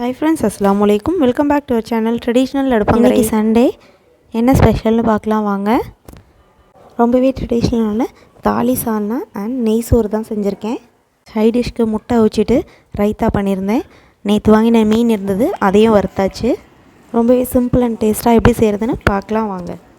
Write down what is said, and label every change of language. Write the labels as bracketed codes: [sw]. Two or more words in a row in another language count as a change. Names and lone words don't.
[en] hi friends [ar] السلام عليكم [en] welcome back to our channel traditional [ta] அடுப்பங்கரை சண்டே என்ன ஸ்பெஷல்னு பார்க்கலாம் வாங்க. ரொம்பவே ட்ரெடிஷ்னலான தாலி சால்னா அண்ட் நெய் சோறு தான் செஞ்சுருக்கேன். சைட் டிஷ்க்கு முட்டை வச்சுட்டு ரைத்தா பண்ணியிருந்தேன். நேற்று வாங்கின மீன் இருந்தது, அதையும் வறுத்தாச்சு. ரொம்பவே [en] simple and tasty [ta] எப்படி செய்கிறதுன்னு பார்க்கலாம் வாங்க.